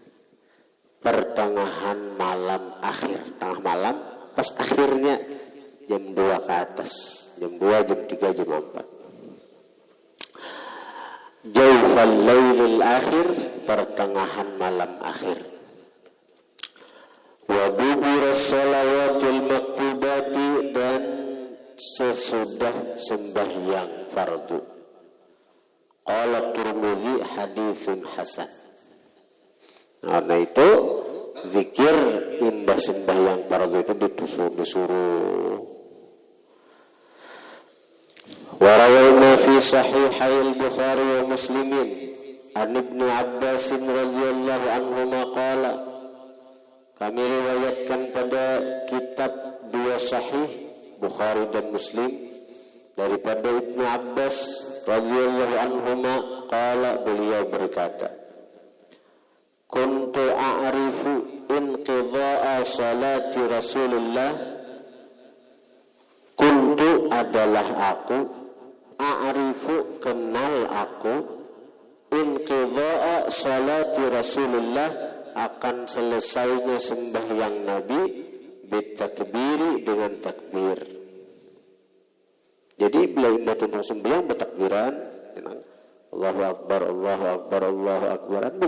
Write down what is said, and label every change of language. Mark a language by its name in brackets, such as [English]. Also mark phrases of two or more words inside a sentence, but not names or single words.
[Indonesian] Pertengahan malam malam akhir, tengah malam pas akhirnya jam 2 ke atas, jam 2, jam 3, jam 4. [Arabic] جوف الليل الآخر, [Indonesian] pertengahan malam akhir. [Arabic] ودبر الصلوات المكتوبات, [Indonesian] dan sesudah sembahyang fardu. [Arabic] قال الترمذي حديث حسن. [Indonesian] Karena itu zikir indah sembahyang fardu itu disuruh. [Arabic] وروينا في صحيحي البخاري ومسلم عن ابن عباس رضي الله عنه قال, [Indonesian] kami riwayatkan pada kitab dua sahih Bukhari dan Muslim daripada Ibnu Abbas [Arabic] radhiyallahu anhuma [Indonesian] qala, beliau berkata, [Arabic] كنت أعرف انقضاء صلاة رسول الله, [Indonesian] kuntu adalah aku, a'rifu kenal aku, [Arabic] inqidha'a salati Rasulillah [Indonesian] akan selesainya sembahyang Nabi, bitakbiri dengan takbir. Jadi bila indah tentang sembahyang bertakbiran, [Arabic] الله أكبر، الله أكبر، الله أكبر.